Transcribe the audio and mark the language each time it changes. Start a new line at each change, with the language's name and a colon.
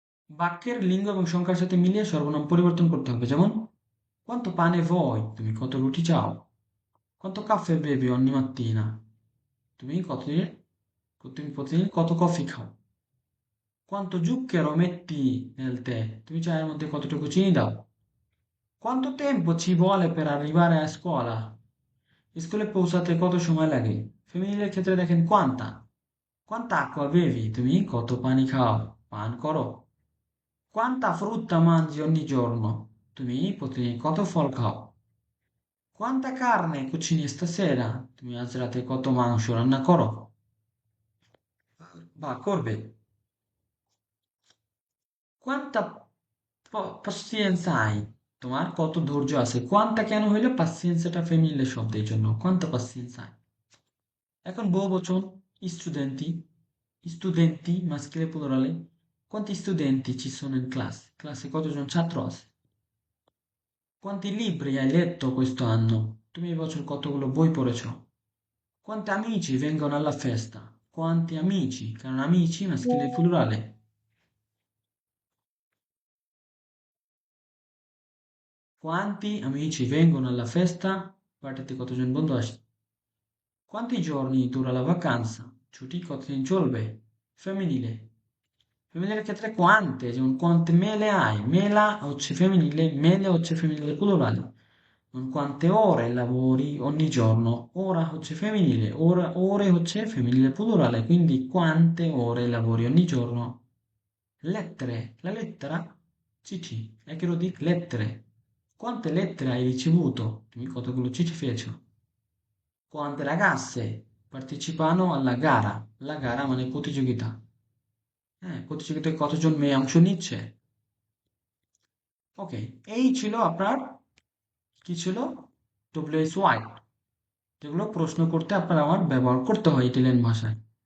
Bangla: বাক্যের লিঙ্গ এবং সংখ্যার সাথে মিলিয়ে সর্বনাম পরিবর্তন করতে হবে, যেমন
Italian: quanto pane vuoi,
Bangla: তুমি কত রুটি চাও?
Italian: quanto caffè bevi ogni mattina,
Bangla: তুমি তুমি প্রতিদিন কত কফি খাও?
Italian: quanto zucchero metti nel tè,
Bangla: তুমি চায়ের মধ্যে কতটুকু চিনি দাও?
Italian: quanto tempo ci vuole per arrivare a scuola,
Bangla: স্কুলে পৌঁছাতে কত সময় লাগে? ফেমিনিলের ক্ষেত্রে দেখেন quanta,
Italian: quanta acqua bevi,
Bangla: তুমি কত পানি খাও, পান করো?
Italian: quanta frutta mangi ogni giorno,
Bangla: তুমি প্রতিদিন কত ফল খাও?
Italian: quanta carne cucini stasera,
Bangla: তুমি আজ রাতে কত মাংস রান্না করো বা করবে?
Italian: quanta pazienza hai,
Bangla: তোমার কত ধৈর্য আছে? কোয়ান্টা কেন হইলো? পাসিয়েন্সটা ফেমিনিলে শব্দ, এই জন্য কোয়ান্টা পাসিয়েন্সা। এখন বহুবচন স্টুডেন্টি, স্টুডেন্টি মাস্কিলে প্লুরালে।
Italian: quanti studenti ci sono in classe,
Bangla: ক্লাসে কতজন ছাত্র আছে?
Italian: quanti libri hai letto questo anno,
Bangla: তুমি এই বছর কতগুলো বই পড়েছো?
Italian: quanti amici vengono alla festa, quanti amici,
Bangla: কারণ
Italian: amici maschile plurale। quanti amici vengono alla festa,
Bangla: পার্টিতে কতজন বন্ধু আসে?
Italian: quanti giorni dura la vacanza,
Bangla: ছুটি কতদিন চলবে? ফেমিনিলে, ফেমিনিলের ক্ষেত্রে quante, যেমন
Italian: quante mele hai,
Bangla: মেলা হচ্ছে ফেমিনিলে, মেলে হচ্ছে ফেমিনিলে প্লুরালে।
Italian: যেমন quante ore lavori ogni giorno, ora হচ্ছে ফেমিনিলে, ore হচ্ছে ফেমিনিলে প্লুরালে, quindi quante ore lavori ogni giorno। lettere, la lettera,
Bangla: চিঠি, একের অধিক
Italian: lettere, quante lettere hai ricevuto,
Bangla: তুমি কতগুলো চিঠি পেয়েছো?
Italian: quante ragazze partecipano alla gara, la gara
Bangla: মানে প্রতিযোগিতা, হ্যাঁ, প্রতিযোগিতায় কতজন মেয়ে অংশ নিচ্ছে? ওকে, এই ছিল আপনার কি ছিল WH হোয়াইট, যেগুলো প্রশ্ন করতে আপনার আমার ব্যবহার করতে হয় ইটালিয়ান ভাষায়।